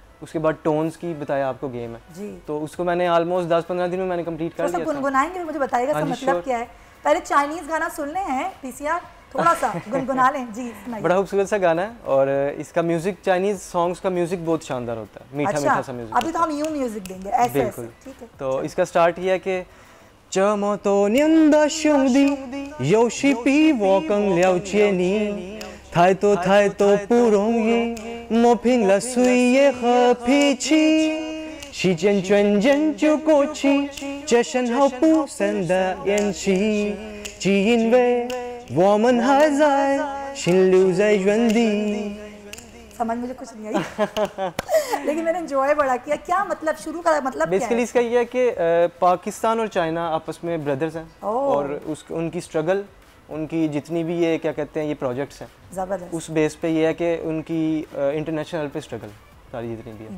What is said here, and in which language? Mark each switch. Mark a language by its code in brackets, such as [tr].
[hi] उसके बाद टोन्स की बताया आपको गेम है, तो उसको मैंने ऑलमोस्ट 10-15 दिन में मैंने कंप्लीट कर लिया। गुनगुनाएंगे, मुझे बताइएगा इसका मतलब क्या है? पहले चाइनीज़ गाना सुनने हैं पीसीआर, थोड़ा सा गुनगुना लें जी। बड़ा खूबसूरत सा गाना है और इसका म्यूजिक, चाइनीज़ सॉन्ग्स का म्यूजिक बहुत शानदार होता है, मीठा मीठा सा म्यूजिक। अभी तो हम यूं म्यूजिक देंगे ऐसे। बिल्कुल, ठीक है। तो इसका स्टार्ट ये है कि [zh] 这么多年的兄弟，有时比我更了解你。太多太多不容易，磨平了岁月和脾气。时间转眼就过去，这身后不散的宴席，只因为我们还在，心留在原地。 [hi] समझ मुझे कुछ नहीं आई लेकिन मैंने एंजॉय बड़ा किया। क्या मतलब शुरू का मतलब बेसिकली इसका ये है कि पाकिस्तान और चाइना आपस में ब्रदर्स हैं और उनकी स्ट्रगल, उनकी जितनी भी ये क्या कहते हैं ये प्रोजेक्ट्स हैं ज़बरदस्त, उस बेस पे ये है कि उनकी इंटरनेशनल पे स्ट्रगल सारी जितनी भी है,